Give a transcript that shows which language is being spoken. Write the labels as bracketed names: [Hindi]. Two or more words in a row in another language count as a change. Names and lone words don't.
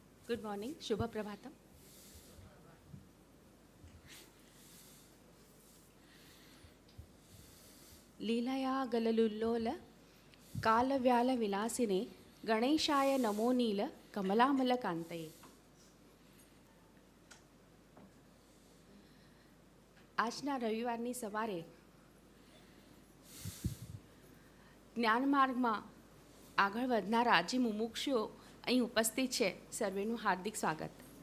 [English] good morning, [Sanskrit] शुभ प्रभातम। लीलया गललुल्लोल कालव्याल विलासिने गणेशाय नमो नील कमलामल कांतये। [Gujarati] આજના રવિવારની સવારે જ્ઞાન માર્ગમાં આગળ વધનારા જે મુમુક્ષુઓ અહીં ઉપસ્થિત છે, સર્વેનું હાર્દિક સ્વાગત.